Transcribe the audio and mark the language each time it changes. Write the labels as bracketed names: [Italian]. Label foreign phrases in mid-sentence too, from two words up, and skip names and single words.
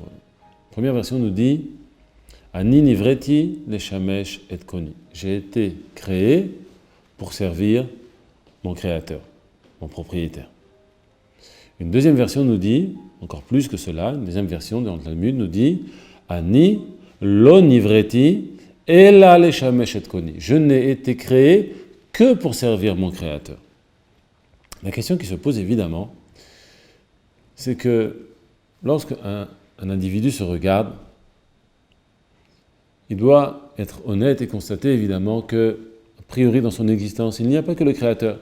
[French] La première version nous dit [Hebrew] אני נבראתי לשמש את קוני. [French] J'ai été créé pour servir mon créateur, mon propriétaire. Une deuxième version nous dit, encore plus que cela, une deuxième version dans le Talmud nous dit [Hebrew] אני לא נבראתי אלא לשמש את קוני. [French] Je n'ai été créé que pour servir mon créateur. La question qui se pose évidemment, c'est que lorsqu'un individu se regarde, il doit être honnête et constater évidemment que, a priori dans son existence, il n'y a pas que le créateur.